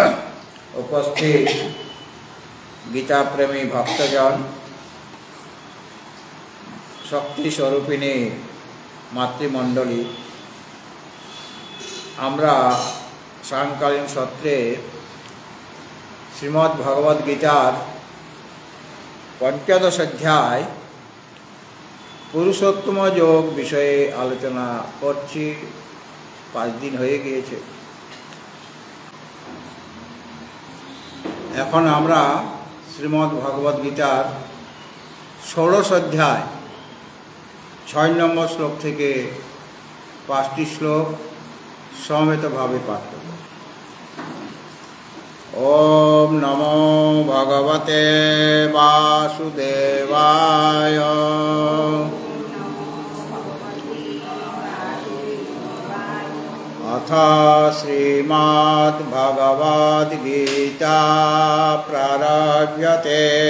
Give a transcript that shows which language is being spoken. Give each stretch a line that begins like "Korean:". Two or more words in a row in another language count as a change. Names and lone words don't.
Bangla: উপস্থিত গীতা প্রেমী ভক্তজন, শক্তি স্বরূপিণী মাতৃমণ্ডলী, আমরা সায়ংকালীন সত্রে শ্রীমদ্ ভগবদ গীতার পঞ্চদশ অধ্যায় পুরুষোত্তম যোগ বিষয়ে আলোচনা करছি। 5 दिन হয়ে গিয়েছে। এখন আমরা শ্রীমদ্ ভগবদ গীতার 16 अध्याय 6 নম্বর শ্লোক থেকে 5টি শ্লোক समेतभावे पाठ करब।
Sanskrit: ओम नमो भगवते वासुदेवाय। अथ श्रीमद् भगवद गीता प्रारभ्यते।